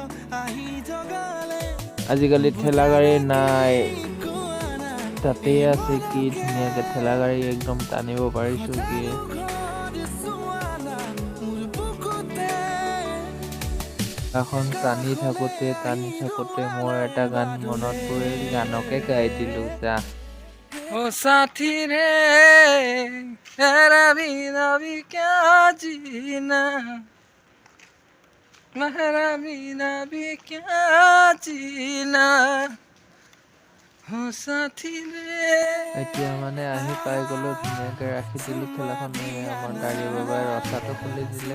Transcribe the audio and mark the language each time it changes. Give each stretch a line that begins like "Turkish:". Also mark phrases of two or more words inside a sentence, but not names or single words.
Assamese: আজিকালি ঠেলা গাড়ী নাই, তাতেই আছে কি ধুনীয়াকে ঠেলা গাড়ী একদম টানিব পাৰিছো কি। এখন টানি থাকোতে মোৰ এটা গান মনত পৰিল, গানকে গাই দিলো যা।
Hindi: ओ साथी रे तेरा बिना भी क्या जीना, मेरा बिना भी क्या जीना, ओ साथी रे।
Assamese: এতিয়া মানে আহি পাই গলো, ধুনীয়াকে ৰাখি দিলো ঠেলাখন। আমাৰ গাড়ী বাবাই ৰচাটো খুলি দিলে।